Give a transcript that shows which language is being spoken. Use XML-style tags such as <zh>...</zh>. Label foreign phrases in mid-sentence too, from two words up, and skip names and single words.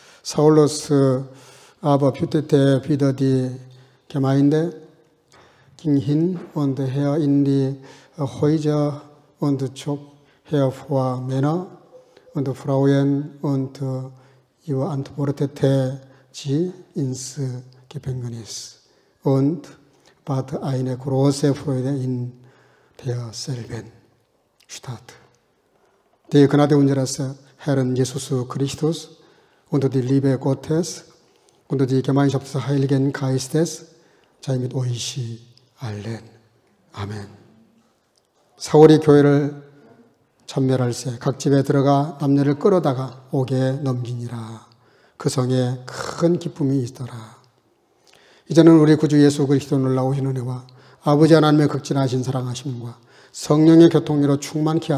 <de>Saulus aber fütterte wieder die Gemeinde, ging hin und her in die Häuser und zog hervor Männer und Frauen und überantwortete sie ins Gefängnis und bat eine große Freude in derselben Stadt. Die Gnade unseres Herrn Jesus Christus und die Liebe Gottes und die Gemeinschaft des Heiligen Geistes sei mit euch allen.</de> <ko>아멘. 사울이 교회를 참멸할세 각 집에 들어가 남녀를 끌어다가 옥에 넘기니라. 그 성에 큰 기쁨이 있더라. 이제는 우리 구주 예수 그리스도 놀라우신 은혜와 아버지 하나님의 극진하신 사랑하심과 성령의 교통으로 충만케</ko>